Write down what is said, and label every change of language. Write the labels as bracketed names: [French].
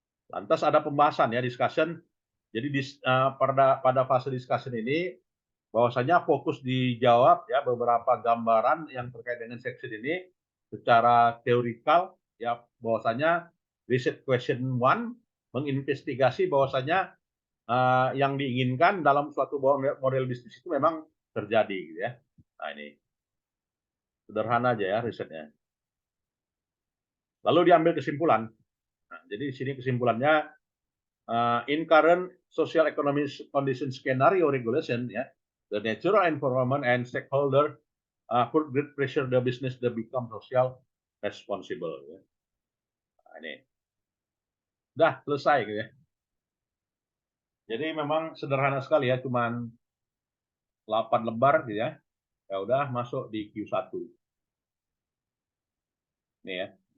[Indonesian] Lantas ada pembahasan ya, discussion. Jadi pada fase discussion ini bahwasanya fokus dijawab ya beberapa gambaran yang terkait dengan section ini secara teorikal ya, bahwasanya riset question one menginvestigasi bahwasanya yang diinginkan dalam suatu model bisnis itu memang terjadi gitu ya. Nah, ini sederhana aja ya risetnya. Lalu diambil kesimpulan. Nah, jadi di sini kesimpulannya [English] in current social economic condition scenario regulation ya, the natural environment and stakeholder put great pressure the business to become social responsible ya. [Indonesian] Nah, ini udah selesai gitu ya. Jadi memang sederhana sekali ya, cuman 8 lembar gitu ya. Ya udah masuk di Q1. Nih ya.